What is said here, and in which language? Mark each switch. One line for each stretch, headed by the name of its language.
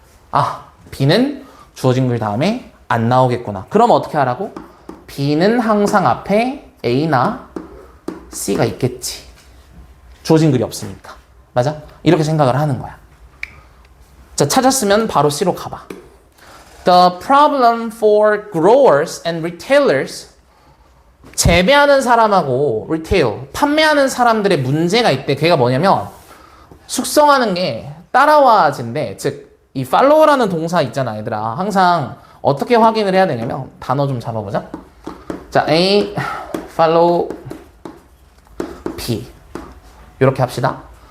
Korean: 아, B는 주어진 글 다음에 안 나오겠구나. 그럼 어떻게 하라고? B는 항상 앞에 A나 C가 있겠지. 주어진 글이 없으니까. 맞아? 이렇게 생각을 하는 거야. 자, 찾았으면 바로 C로 가봐.
English: The problem for growers and retailers.
Korean: 재배하는 사람하고 retail, 판매하는 사람들의 문제가 있대. 그게 뭐냐면 숙성하는 게 따라와진데, 즉 이 follow라는 동사 있잖아, 얘들아. 항상 어떻게 확인을 해야 되냐면 단어 좀 잡아보자. 자, A follow B 이렇게 합시다.